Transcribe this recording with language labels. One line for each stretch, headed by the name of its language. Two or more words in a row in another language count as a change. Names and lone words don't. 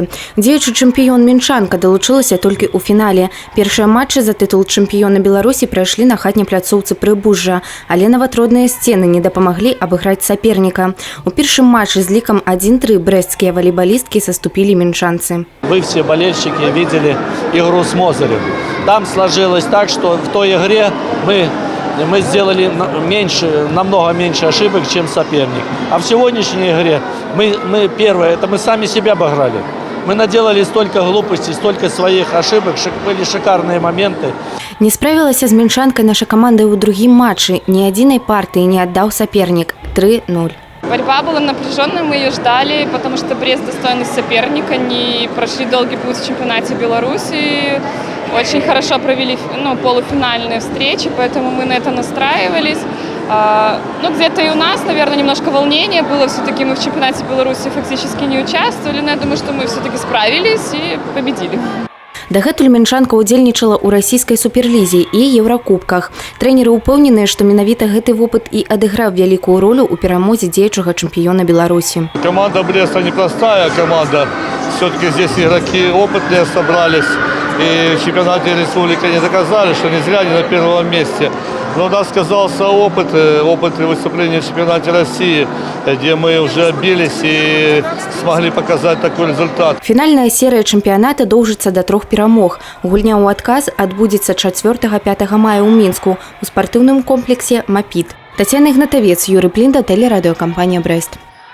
Belarusian: Дзеючы чэмпіён мінчанка далучылася толькі ў фінале. Першыя матчы за тытул чэмпіёна Беларусі прайшлі на хатняй пляцоўцы Прыбужжа, але наватродныя сцены не дапамаглі абыграць саперніка. У першым матчы з лікам 1-3 брэсцкія волейболистки саступілі мінчанцы.
Russian: Вы все болельщики видели игру с Мозырем. Там сложилось так, что в той игре мы сделали намного меньше ошибок, чем соперник. А в сегодняшней игре мы сами себя обыграли. Мы наделали столько глупостей, столько своих ошибок, были шикарные моменты.
Belarusian: Не справілася з мінчанкай наша команда ў другім матчы. Ни адзінай
Russian: партии не отдал соперник. 3-0. Борьба была напряженной, мы ее ждали, потому что Брест достойный соперник. Они прошли долгий путь в чемпионате Беларуси, очень хорошо провели полуфинальные встречи, поэтому мы на это настраивались. Где-то и у нас, наверное, немножко волнения было. Все-таки мы в чемпионате Беларуси фактически не участвовали, но я думаю, что мы все-таки справились и победили.
Belarusian: Дагэтуль мінчанка ўдзельнічала ў расійскай суперлізе і еўракубках. Трэнеры ўпэўненыя, што менавіта гэты вопыт і адыграў вялікую ролю ў перамозе дзеючага чэмпіёна Беларусі.
Russian: Команда Бреста непростая команда. Все-таки здесь игроки опытные собрались. И в чемпионате республики не доказали, что не зря они на первом месте. Но у нас сказался опыт выступления в чемпионате России, где мы уже отбились и смогли показать такой результат.
Belarusian: Фінальная серія чэмпіяната доўжыцца да 3 перамог. Гульня ў адказ адбудзецца 4-5 мая ў Мінску у спартыўным комплексе «Мапіт». Тацяна Ігнатавец, Юрый Плінда, тэлерадыёкампанія «Брест».